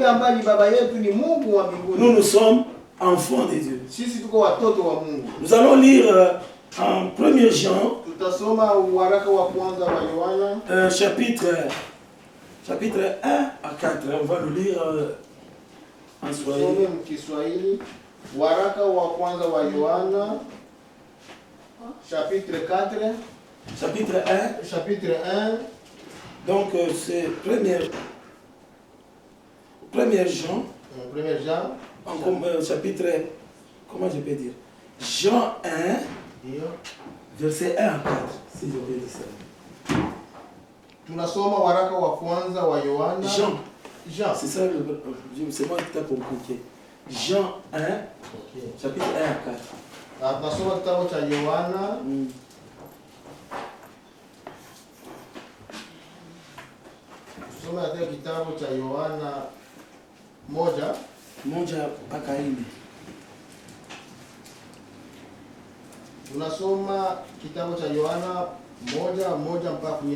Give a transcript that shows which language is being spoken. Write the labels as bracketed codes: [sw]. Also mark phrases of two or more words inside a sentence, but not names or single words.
[fr] Nous sommes enfants de Dieu. Nous allons lire en 1 Jean, chapitre 1 à 4. On va le lire en Swahili. [sw] Waraka wa kwanza wa Yohana chapitre 4 [fr] chapitre 1 donc c'est 1er Jean chapitre, comment je peux dire, Jean 1 verset 1 à 4, si je peux dire ça. [sw] Tunasoma waraka wa kwanza wa Yohana [fr] Jean, c'est ça, c'est moi qui t'ai compliqué. Jean 1, chapitre 1 à 4. [sw] Tunasoma kitabu cha Yohana Tunasoma katika kitabu cha Yohana moja mpaka 4. Tunasoma kitabu cha Yohana 1:1 mpaka 4.